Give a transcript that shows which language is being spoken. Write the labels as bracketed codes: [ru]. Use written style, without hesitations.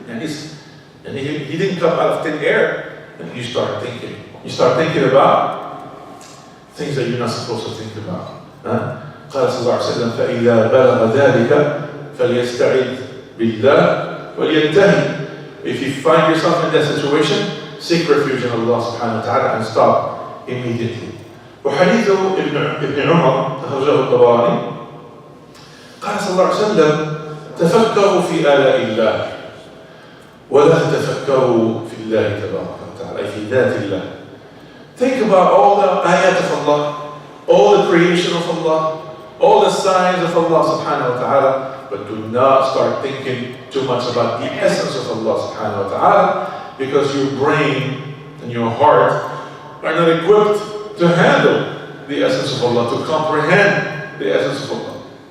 [en] And he didn't come out of thin air. And you start thinking. You start thinking about things that you're not supposed to think about. [ar] قال صلى الله عليه وسلم فإذا بلغ ذلك فليستعذ بالله ولينتهي. [en] If you find yourself in that situation, seek refuge in Allah subhanahu wa ta'ala and stop immediately. [ar] وحديث ابن عمر أخرجه الطبراني قال صلى الله عليه وسلم تفكروا في آلاء الله ولا تتفكروا في الله تبارك وتعالى في ذات الله. [en] Think about all the ayat of Allah, all the creation of Allah, all the signs of Allah subhanahu wa ta'ala, but do not start thinking too much about the essence of Allah subhanahu wa ta'ala, because your brain and your heart are not equipped to handle the essence of Allah, to comprehend the essence of Allah.